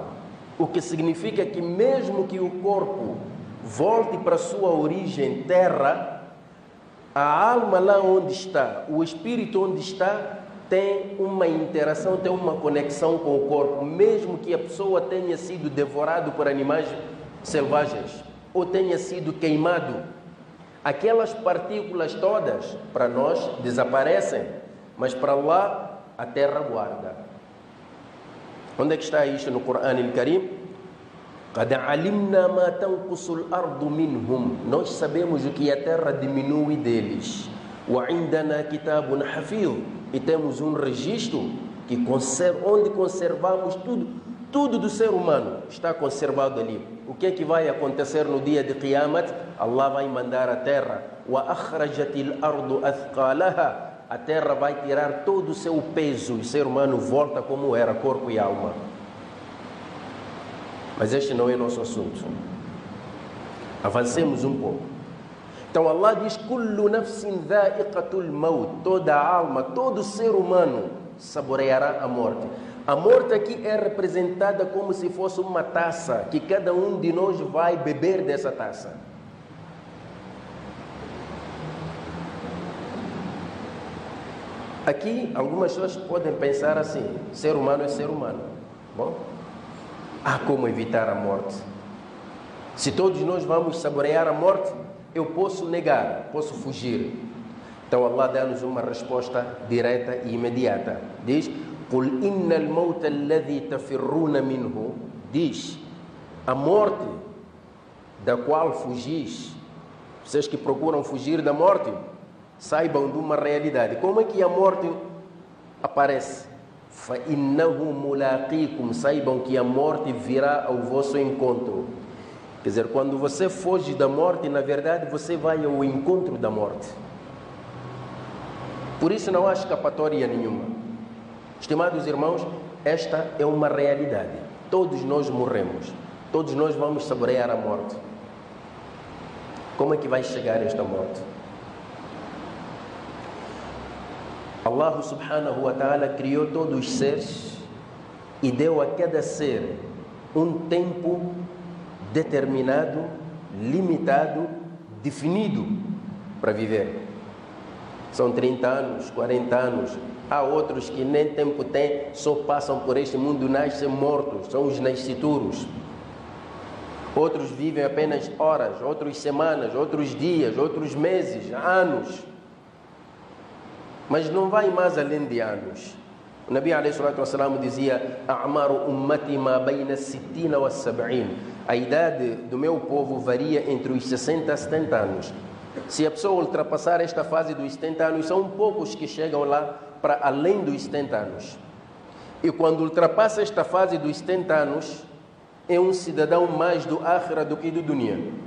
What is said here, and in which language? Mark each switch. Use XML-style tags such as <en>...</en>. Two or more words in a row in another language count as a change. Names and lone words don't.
<pt>o que significa que mesmo que o corpo volte para a sua origem terra, a alma lá onde está, o espírito onde está, tem uma interação, tem uma conexão com o corpo, mesmo que a pessoa tenha sido devorado por animais selvagens ou tenha sido queimado. Aquelas partículas todas, para nós, desaparecem, mas para lá a terra guarda. Onde é que está isto no Corão Al-Karim?</pt> <ar>قَدْ عَلِمْنَا مَا تَنْقُصُ الْأَرْضُ مِنْهُمْ.</ar> <pt>Nós sabemos o que a terra diminui deles.</pt> <ar>وَعِنْدَنَا كِتَابٌ حَفِيظٌ.</ar> <pt>E temos um registro que onde conservamos tudo do ser humano. Está conservado ali. O que é que vai acontecer no dia de Qiyamat? Allah vai mandar a terra.</pt> <ar>وَأَخْرَجَتِ الْأَرْضُ أَثْقَالَهَا.</ar> <pt>A terra vai tirar todo o seu peso. O ser humano volta como era, corpo e alma. Mas este não é nosso assunto. Avancemos um pouco. Então Allah diz:</pt> <ar>كل نفس ذائقة الموت.</ar> <pt>Toda alma, todo ser humano saboreará a morte. A morte aqui é representada como se fosse uma taça, que cada um de nós vai beber dessa taça. Aqui, algumas pessoas podem pensar assim: ser humano é ser humano. Bom, há como evitar a morte. Se todos nós vamos saborear a morte, eu posso negar, posso fugir. Então Allah dá-nos uma resposta direta e imediata. Diz:</pt> <ar>قل إن الموت الذي تفرون منه.</ar> <pt>Diz: a morte da qual fugis, vocês que procuram fugir da morte, saibam de uma realidade. Como é que a morte aparece?</pt> <ar>فَإِنَّهُ مُلَاقِيكُمْ.</ar> <pt>Saibam que a morte virá ao vosso encontro. Quer dizer, quando você foge da morte, na verdade você vai ao encontro da morte. Por isso não há escapatória nenhuma. Estimados irmãos, esta é uma realidade. Todos nós morremos. Todos nós vamos saborear a morte. Como é que vai chegar esta morte? Allah</pt> <ar>سبحانه وتعالى</ar> <pt>criou todos os seres e deu a cada ser um tempo determinado, limitado, definido para viver. São 30 anos, 40 anos. Há outros que nem tempo têm, só passam por este mundo, nascem mortos, são os nascituros. Outros vivem apenas horas, outros semanas, outros dias, outros meses, anos. Mas não vai mais além de anos. O Nabi ﷺ dizia:</pt> <ar>أعمار أمتي ما بين 60 و 70.</ar> <pt>A idade do meu povo varia entre os 60 a 70 anos. Se a pessoa ultrapassar esta fase dos 70 anos, são poucos que chegam lá para além dos 70 anos. E quando ultrapassa esta fase dos 70 anos, é um cidadão mais do Akhira do que do Dunya.</pt>